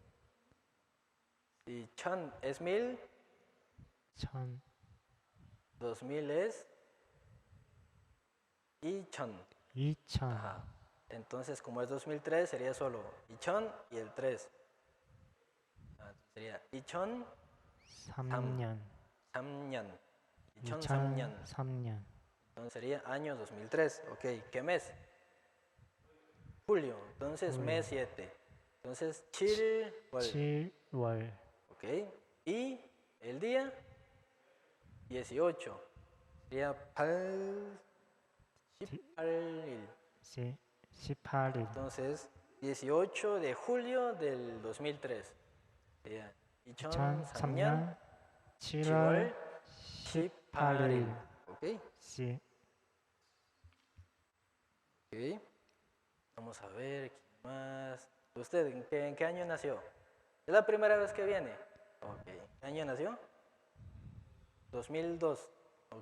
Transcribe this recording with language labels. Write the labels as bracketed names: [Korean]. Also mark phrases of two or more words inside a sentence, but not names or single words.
[Spanish] Y chan es 1000. 2000 es 이천. Ajá. Entonces, como es 2003, sería solo 이천 y el 3. Sería 이천 [Korean] 3년. 3년. 이천 3년. 2003년. [Spanish] Entonces sería año 2003. Ok, ¿qué mes? Julio. Entonces, mes 7. Entonces, [Korean] 7월. 7월. [Spanish] Ok. Y el día 18. Sería 18일. Sí, 18일. Entonces, 18 de julio del 2003. Sería 2003년 [Korean] 7월 7월 18일. [Spanish] ¿Ok? Sí. Ok. Vamos a ver, ¿quién más? ¿Usted en qué año nació? ¿Es la primera vez que viene? Ok. ¿Qué año nació? 2002. Ok.